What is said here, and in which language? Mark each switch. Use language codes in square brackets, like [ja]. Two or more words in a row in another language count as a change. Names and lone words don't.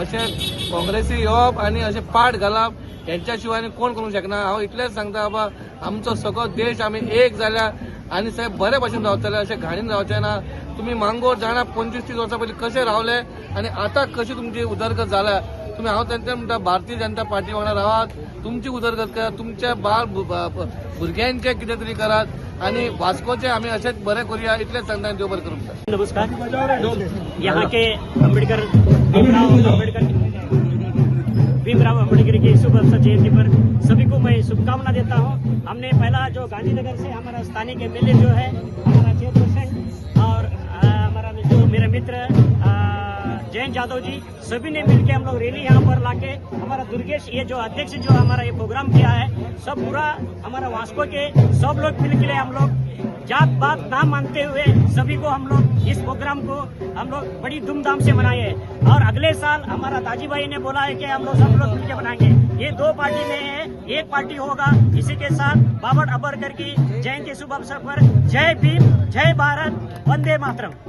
[kok] अशें काँग्रेसी येवप आनी अशें पाड घालप यांच्या शिवाय कोण करूंक शकना हांव इतलेंच सांगता बाबा आमचो सगळो देश आमी एक जाल्या आनी सगळे बरे भशेन रावतले अशें घाणीन रावचे ना तुम्ही मांगोर जाणा 25-30 वर्सां पयलीं कशे रावले आनी आतां कशी तुमची उदरगत जाल्या तुम्ही हांव तेंच्या म्हणटा भारतीय जनता पार्टी वांगडा रावात तुमची उदरगत करात तुमच्या बाळ भुरग्यांचे कितें तरी करात आणि वास्कोचे आम्ही असेच बरे करूया इतलेच सांगता देव बरें करूं [hi] नमस्कार यहाँ के भीमराव अम्बेडकर की शुभ अवसर जयंती पर सभी को मैं शुभकामना देता हूँ हमने पहला जो गांधीनगर से हमारा स्थानीय एमएलए जो है हमारा चेयरपर्सन और हमारा जो मेरे मित्र जयंत यादव जी सभी ने मिलकर हम लोग रैली यहाँ पर लाके हमारा दुर्गेश ये जो अध्यक्ष जो हमारा ये प्रोग्राम किया है सब पूरा हमारा वास्को के सब लोग मिलकर हम लोग जात बात ना मानते हुए सभी को हम लोग इस प्रोग्राम को हम लोग बड़ी धूमधाम से मनाए हैं और अगले साल हमारा दाजी भाई ने बोला है कि हम लोग सब लोग मिलकर बनाएंगे ये 2 पार्टी में है एक पार्टी होगा इसी के साथ बाबर अबरकर की जयंती शुभ अवसर पर जय भीम जय भारत वंदे मातरम।